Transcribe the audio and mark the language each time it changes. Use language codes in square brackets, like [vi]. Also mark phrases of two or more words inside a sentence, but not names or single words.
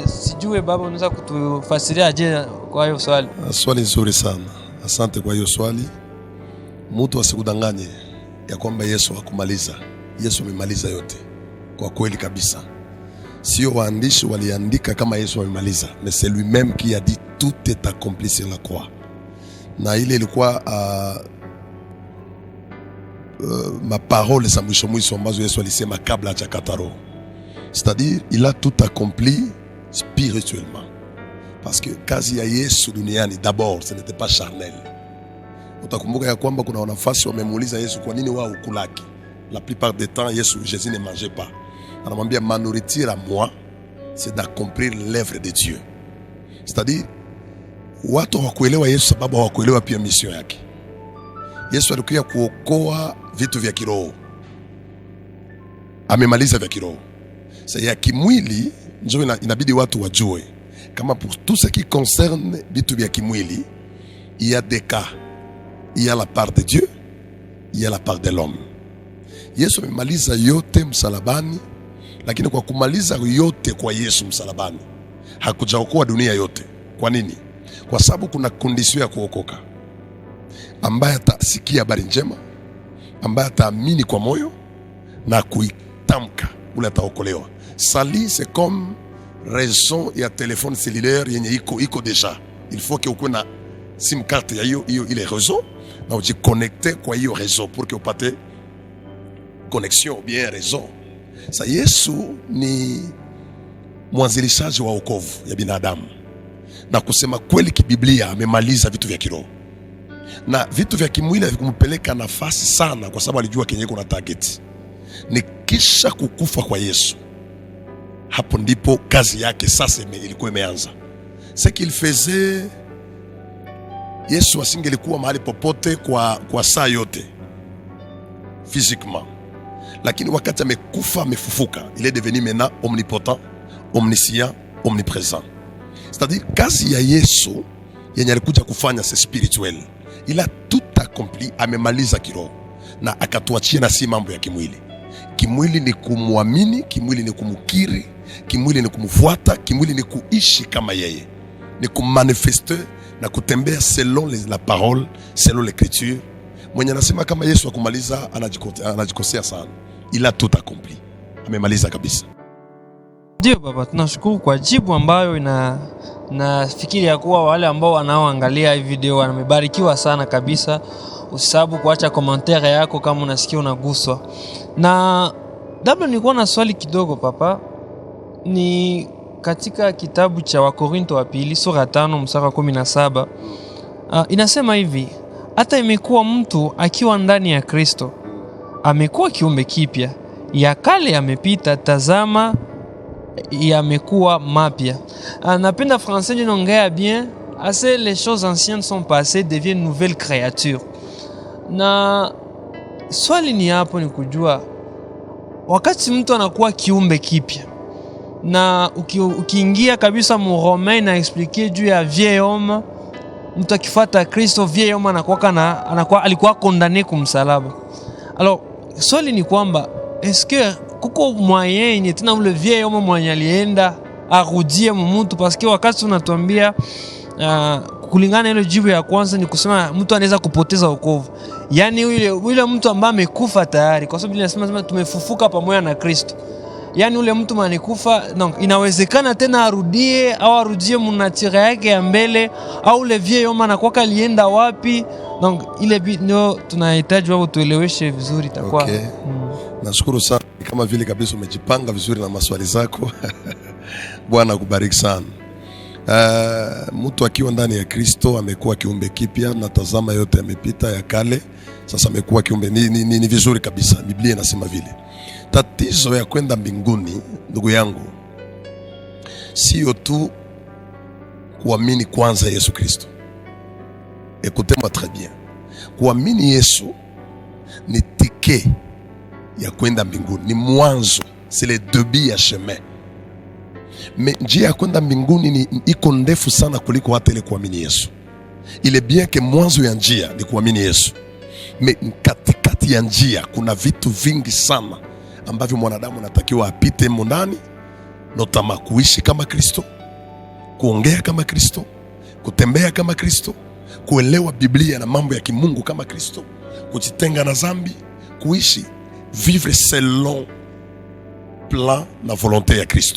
[sw] Sijue baba, unaweza kutufasiria je kwa hiyo swali? Swali nzuri sana, asante kwa hiyo swali. Mtu asikudanganye ya kwamba Yesu hakumaliza. Yesu amemaliza yote kwa kweli kabisa. Sio waandishi waliandika kama Yesu amemaliza, [fr] mais c'est lui-même qui a dit tout est accompli sur la croix. [sw] Na ile ilikuwa [fr] ma parole [sw] za mwisho ambazo Yesu alisema kabla hajakata roho. [fr] C'est-à-dire il a tout accompli spirituellement. Parce que [sw] kazi ya Yesu duniani [fr] d'abord ce n'était pas charnel. [sw] Utakumbuka ya kwamba kuna wanafasi wamemuuliza Yesu kwa nini wao ukulaki. [fr] La plupart des temps Jésus ne mangeait pas. Anamwambia ma nourriture à moi c'est d'accomplir l'œuvre de Dieu. [sw] C'est-à-dire watu hawakuelewa Yesu sababu hawakuelewa pia mission yake. Yesu alikuja kuokoa vitu vya kiroho. Amemaliza vya kiroho. Sasa ya kimwili ndio inabidi watu wajue kama [fr] pour tout ce qui concerne [sw] vitu vya kimwili, [fr] il y a des cas. Il y a la part de Dieu, il y a la part de l'homme. [sw] Yesu amemaliza yote msalabani, lakini kwa kumaliza yote kwa Yesu msalabani hakujaokoa dunia yote. Kwa nini? Kwa sababu kuna kondisio ya kuokoka. Ambaye atasikia habari njema, ambaye ataamini kwa moyo na kuitamka, ule ataokolewa. [fr] Sali c'est comme raison ya téléphone cellulaire [sw] yenye iko [fr] deja. Il faut que [sw] ukue na [fr] sim carte [sw] ya hiyo ile [fr] réseau [sw] na ujiconnecte kwa hiyo [fr] réseau pour que upate connexion bien réseau. [sw] Sa Yesu ni mwanzilishaji wa wokovu ya binadamu, na kusema kweli kibiblia amemaliza vitu vya kiroho, na vitu vya kimwili havikumpeleka nafasi sana, kwa sababu alijua kenye kuna target ni kisha kukufa kwa Yesu. Hapo ndipo kazi yake sasa ilikuwa imeanza. [fr] Ce qu'il faisait, [sw] Yesu asingelikuwa mahali popote kwa saa yote physiquement, lakini wakati amekufa amefufuka, [fr] il est devenu maintenant omnipotent, omniscient, omniprésent. [sw] C'est-à-dire kazi ya Yesu yenye alikuja kufanya [fr] c'est spirituel. Il a tout accompli, [sw] amemaliza kiroho na akatuachia na si mambo ya kimwili. Kimwili ni kumwamini, kimwili ni kumkiri, kimwili ni kumfuata, kimwili ni kuishi kama yeye, ni kumanifester na kutembea [fr] selon la parole, selon l'écriture. [sw] Mwenye anasema kama Yesu akumaliza anajikosea sana. [fr] Il a tout accompli, [sw] amemaliza kabisa. Ndio baba, tunashukuru kwa jibu ambayo nafikiri ya kuwa wale ambao wanaoangalia hii video wamebarikiwa sana kabisa. Usisahau kuacha commentaire yako kama unasikia unaguswa. Na labda nilikuwa na swali kidogo papa, ni katika kitabu cha Wakorinto wa pili sura 5 mstari wa 17 inasema hivi: hata imekuwa mtu akiwa ndani ya Kristo amekuwa kiumbe kipya, ya kale yamepita, tazama yamekuwa mapya. [fr] Napenda français ninaongea bien, assez les choses anciennes sont passées, deviennent nouvelles créatures. [sw] Na swali ni hapo, ni kujua wakati mtu anakuwa kiumbe kipya, na ukiingia kabisa mu Romain na expliquer juu ya [fr] vieil homme, [sw] mtu akifuata Kristo [fr] vieil homme [sw] alikuwa condamné kumsalaba. Alors swali ni kwamba [fr] est-ce que [sw] kuko moyen yenye tena ule [fr] vieil homme [sw] mwenye alienda arudie mtu? Parce que wakati unatuambia kulingana ile jibu ya kwanza ni kusema mtu anaweza kupoteza wokovu, yani yule mtu ambaye amekufa tayari, kwa sababu inasema tumefufuka pamoja na Kristo. yani ule mtu manikufa, donc inawezekana tena arudie munatira yake ya mbele, au le vie yoma anakuwa alienda wapi. Donc ile ndio tunahitaji wao tueleweshe vizuri itakuwa. Okay. Nashukuru sana, kama vile kabisa umejipanga vizuri na maswali zako. Bwana akubariki sana. Mtu akiwa ndani ya Kristo amekuwa kiumbe kipya, na tazama yote yamepita ya kale, sasa amekuwa kiumbe. Ni vizuri kabisa, Biblia inasema vile. Tatizo ya kwenda mbinguni, ndugu yangu, sio tu kuamini kwanza Yesu Kristo. [fr] Écoutez-moi très bien. [sw] Kuamini Yesu ni tike ya kwenda mbinguni, ni mwanzo, [fr] c'est le début ya chemin. [sw] Mais njia ya kwenda mbinguni ni iko ndefu sana kuliko hata ile kuamini Yesu. Ile [fr] bien que [sw] mwanzo ya njia ni kuamini Yesu, mais katikati ya njia kuna vitu vingi sana ambavyo mwanadamu anatakiwa apite ndani, notama kuishi kama Kristo, kuongea kama Kristo, kutembea kama Kristo, kuelewa Biblia na mambo ya kimungu kama Kristo, kujitenga na dhambi, kuishi [fr] vivre selon plan [sw] na volonté ya Kristo.